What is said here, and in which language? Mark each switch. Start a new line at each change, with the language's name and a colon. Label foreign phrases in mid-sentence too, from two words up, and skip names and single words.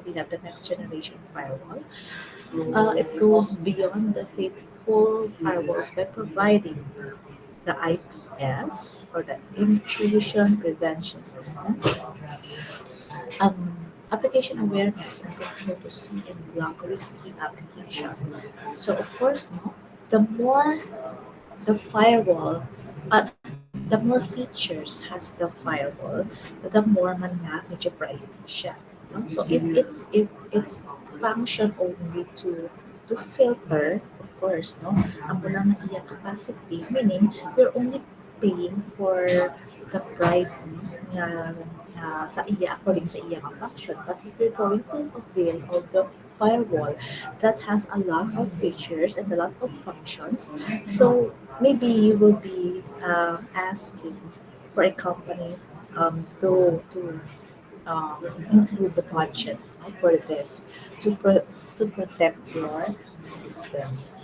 English: We have the next generation firewall. It goes beyond the stateful firewalls by providing the IPS or the intrusion prevention system, application awareness and control to see and block risky application. So of course, no, the more the firewall, the more features has the firewall, the more
Hiligaynon: man nga medyo pricey siya.
English: No? So if it's function only to filter, of course, no,
Hiligaynon: ang walang na iya
English: capacity, meaning you're only paying for the price
Hiligaynon: nga, sa iya
English: according
Hiligaynon: sa iya nga
English: function. But if you're going to avail of the firewall that has a lot of features and a lot of functions, so maybe you will be asking for a company to include the budget for this to to protect your systems.